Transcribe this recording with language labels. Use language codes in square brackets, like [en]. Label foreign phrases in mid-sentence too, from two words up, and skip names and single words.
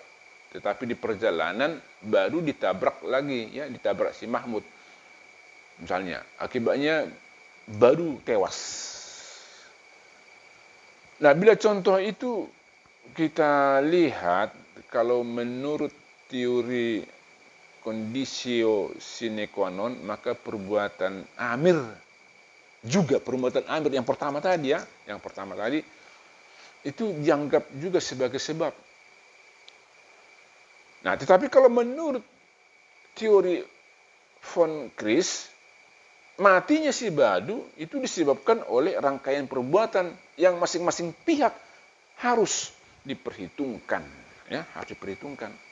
[id] Tetapi di perjalanan Badu ditabrak lagi, ya, ditabrak si Mahmud. Misalnya, akibatnya Badu tewas. Nah, bila contoh itu kita lihat, kalau menurut teori [la] conditio sine qua non, [id] maka perbuatan Amir yang pertama tadi itu dianggap juga sebagai sebab. Nah, tetapi kalau menurut teori von Chris, matinya si Badu itu disebabkan oleh rangkaian perbuatan yang masing-masing pihak harus diperhitungkan, ya, harus diperhitungkan.